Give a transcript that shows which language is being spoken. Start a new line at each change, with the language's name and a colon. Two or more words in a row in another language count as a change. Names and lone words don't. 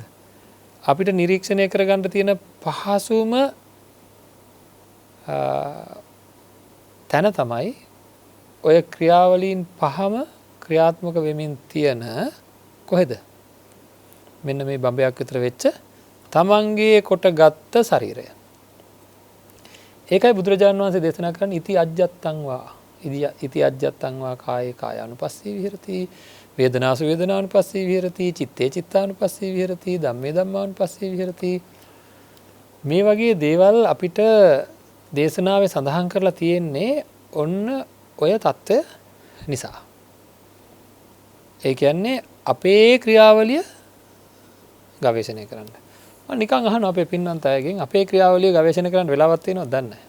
Sinhala: අපිට නිරීක්ෂණය කරගන්න තියෙන පහසුම තැන තමයි ඔය ක්‍රියාවලීන් පහම ක්‍රියාත්මක වෙමින් තියෙන කොහෙද? මෙන්න මේ බඹයක් විතර වෙච්ච තමන්ගේ කොට ගත්ත ශරීරය. ඒකයි බුදුරජාණන් වහන්සේ දේශනා කරන්නේ
Pali: ඉති අජ්ජත්තං වා කායේ කායානුපස්සී විහෙරති, වේදනාසු වේදනානුපස්සී විහෙරති, චිත්තේ චිත්තානුපස්සී විහෙරති, ධම්මේ ධම්මානුපස්සී විහෙරති.
Sinhala: මේ වගේ දේවල් අපිට දේශනාවේ සඳහන් කරලා තියෙන්නේ ඔන්න ඔය தত্ত্বය නිසා. ඒ කියන්නේ අපේ ක්‍රියාවලිය ගවේෂණය කරන්න. මම නිකන් අහනවා අපේ පින්නන්ත අයගෙන් අපේ ක්‍රියාවලිය ගවේෂණය කරන්න වෙලාවක් තියෙනවද දන්නේ නැහැ.